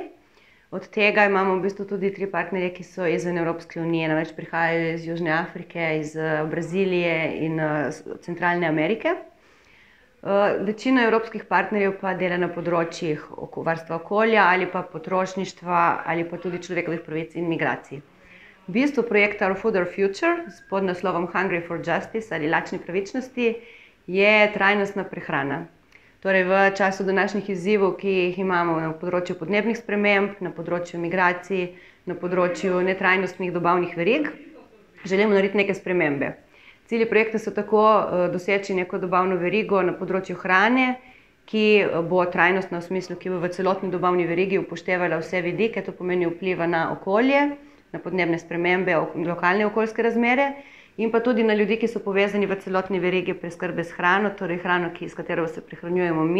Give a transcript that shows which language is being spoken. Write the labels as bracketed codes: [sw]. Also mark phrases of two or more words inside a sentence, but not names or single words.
[sl] Od tega imamo v bistvu tudi 3 partnerje, ki so izven Evropske unije, namreč prihajajo iz Južne Afrike, iz Brazilije in Centralne Amerike. Večina evropskih partnerjev pa dela na področjih varstva okolja ali pa potrošništva ali pa tudi človekovih pravic in migracij. V bistvu projekta Our Food, Our Future s podnaslovom Hungry for Justice ali lačni pravičnosti je trajnostna prehrana. Torej v času današnjih izzivov, ki jih imamo na področju podnebnih sprememb, na področju migracij, na področju netrajnostnih dobavnih verig, želimo narediti neke spremembe. Cilji projekta so tako doseči neko dobavno verigo na področju hrane, ki bo trajnostna v smislu, ki bo v celotni dobavni verigi upoštevala vse vidike, to pomeni vpliva na okolje, na podnebne spremembe, lokalne okoljske razmere, in pa tudi na ljudi, ki so povezani v celotni verigi preskrbe s hrano, torej hrano, s katero se prehranjujemo mi.